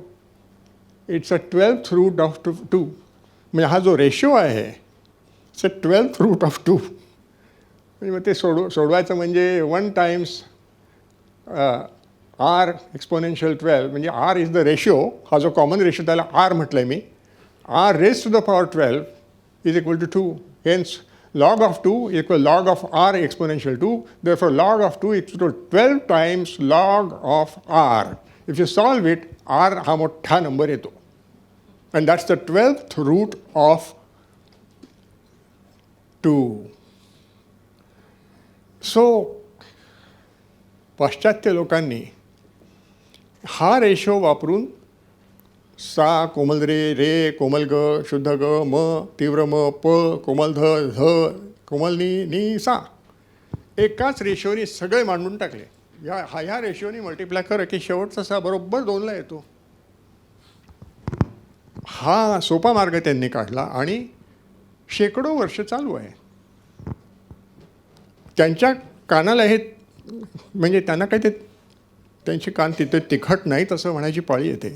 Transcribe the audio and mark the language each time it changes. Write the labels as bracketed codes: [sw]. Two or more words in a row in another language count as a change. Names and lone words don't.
[en] It's a 12th root of 2. [mr] म्हणजे हा जो रेशो आहे [en] It's a 12th root of 2. [mr] म्हणजे मग ते सोडवायचं म्हणजे [en] 1 times r exponential 12, [mr] म्हणजे [en] r is the ratio. [mr] हा जो [en] common ratio [mr] त्याला आर म्हटलं आहे मी. [en] r raise to the power 12 is equal to 2. हेन्स log of 2 equal log of r exponential 2. Therefore, log of 2 is equal to 12 times log of r. If you solve it, [mr] r हा मोठा नंबर येतो. [en] And that's the 12th root of 2. So, [mr] पाश्चात्य लोकांनी हा रेशो वापरून सा कोमल रे कोमल ग शुद्ध ग म तीव्र म प कोमल ध ध कोमल नी सा एकाच रेशोनी सगळे मांडून टाकले. ह्या रेशोनी मल्टिप्लाय कर की शेवटचा सा बरोबर 2ला येतो. हा सोपा मार्ग त्यांनी काढला आणि शेकडो वर्ष चालू आहे. त्यांच्या कानाला हे म्हणजे त्यांना काही ते त्यांची कान तिथे तिखट नाहीत असं म्हणायची पाळी येते.